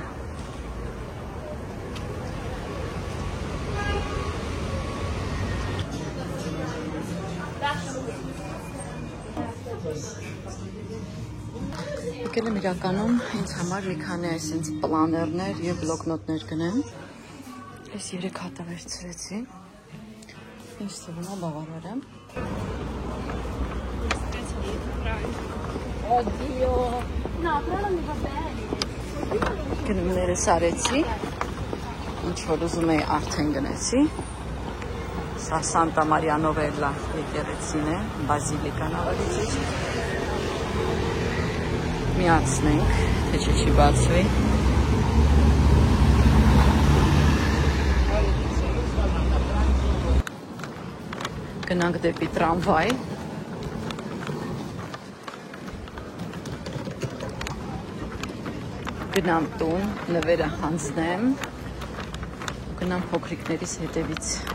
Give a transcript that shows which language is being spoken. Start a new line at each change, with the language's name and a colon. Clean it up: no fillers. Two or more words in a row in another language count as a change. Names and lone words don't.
Armenian: Եկել եմ իրականում ինձ համար մի քանի այսինչ պլաներներ եւ բլոկնոտներ գնեմ։ Այս 3 հատը վերցրեցի։ Ինչ թվում է բավարար է։ Oddio.
Italian: No, però non mi va bene.
Armenian: Գնումներս արեցի։ Ինչ որ ուզում էի արդեն գնեցի։ Սա Սանտա Մարիա Նովելլա եկեղեցին է, բազիլիկան ավելի ճիշտ։ Միացնենք, թե չի բացվի։ Գնանք դեպի տրամվայ։ Գնամ տուն, նվերը հանձնեմ, գնամ փոքրիկներիս հետևից։